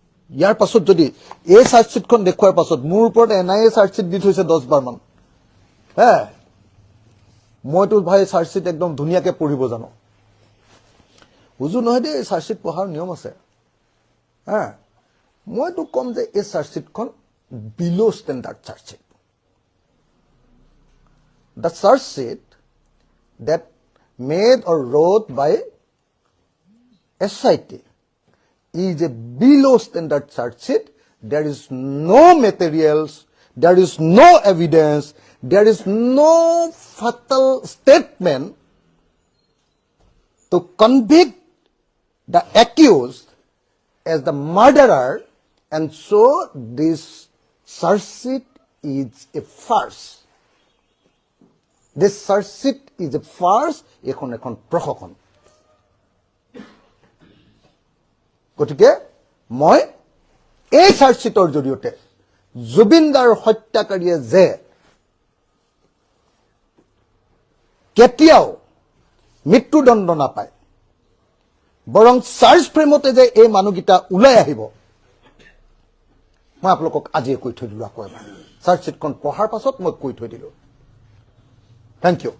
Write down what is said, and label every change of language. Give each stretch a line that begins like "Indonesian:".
Assamese: ইয়াৰ পাছত যদি এই চাৰ্জশ্বিটখন দেখুৱাৰ পাছত মোৰ ওপৰত NIA চাৰ্জশ্বিট দি থৈছে 10 মান, মইতো ভাই চাৰ্জশ্বিট একদম ধুনীয়াকে পঢ়িব জানো, বুজো নহয় দেই, চাৰ্জশ্বিট পঢ়াৰ নিয়ম আছে। মইতো কম যে এই চাৰ্জশ্বিটখন বিল' standard charge sheet.
English: The charge that made or wrote by SIT is a below standard charge sheet. There is no materials, there is no evidence, there is no fatal statement to convict the accused as the murderer, and so this charge sheet is a farce. This charge sheet is a farce.
Assamese: এখন প্ৰশাসন। গতিকে মই এই চাৰ্জশ্বিটৰ জৰিয়তে জুবিনদাৰ হত্যাকাৰীয়ে যে কেতিয়াও মৃত্যুদণ্ড নাপায়, বৰং চাৰ্জ ফ্ৰেমতে যে এই মানুহকেইটা ওলাই আহিব, মই আপোনালোকক আজিয়ে কৈ থৈ দিলোঁ। আকৌ এবাৰ চাৰ্জশ্বিটখন পঢ়াৰ পাছত মই কৈ থৈ দিলোঁ। Thank U.